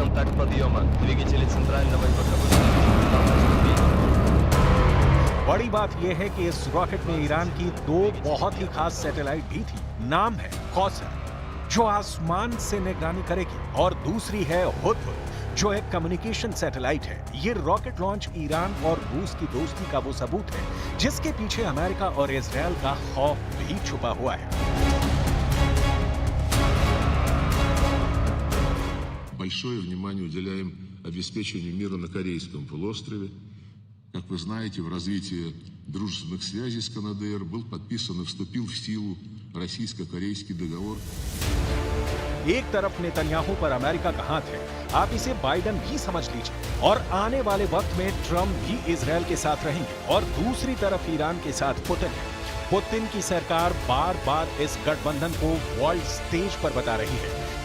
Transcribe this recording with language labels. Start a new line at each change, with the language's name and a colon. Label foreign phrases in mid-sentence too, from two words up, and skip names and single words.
Hindi: बड़ी बात यह है कि इस रॉकेट में ईरान की 2 बहुत ही खास सैटेलाइट भी थी। नाम है कौसर, जो आसमान से निगरानी करेगी, और दूसरी है हुदहुद, जो एक
English: communication satellite
Hindi: है। ये
English: rocket launch
Hindi: ईरान और रूस की दोस्ती का वो सबूत है जिसके पीछे अमेरिका और इजराइल का खौफ भी छुपा हुआ है।
Russian: Большое внимание уделяем обеспечению мира на Корейском полуострове. Как вы знаете, в развитии дружественных связей с КНДР был подписан и вступил в силу российско-корейский договор.
Hindi: एक तरफ नेतन्याहू पर अमेरिका का हाथ है, आप इसे बाइडेन भी समझ लीजिए, और आने वाले वक्त में ट्रंप भी इजराइल के साथ रहेंगे, और दूसरी तरफ ईरान के साथ पुतिन है। पुतिन की सरकार बार बार इस गठबंधन को
English: world stage
Hindi: पर बता रही है।